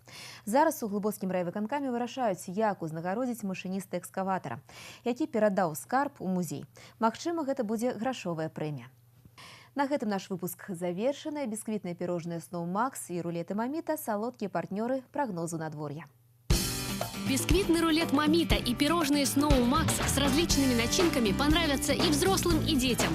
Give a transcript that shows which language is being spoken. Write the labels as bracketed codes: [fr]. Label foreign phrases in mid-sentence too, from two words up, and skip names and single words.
[be] Зараз у Глыбоцкім райвыканкаме вырашаюць, як узнагародзіць машыніста экскаватара, які перадаў скарб у музей. Магчыма, гэта будзе грашовая прэмія. На гэтым наш выпуск завершаны. Бісквітныя пірожныя Snow Max і рулеты Маміта – салодкія партнёры прогнозу надвор'я. [ru] Бисквитный рулет Мамита и пирожные Snow Max с различными начинками понравятся и взрослым, и детям.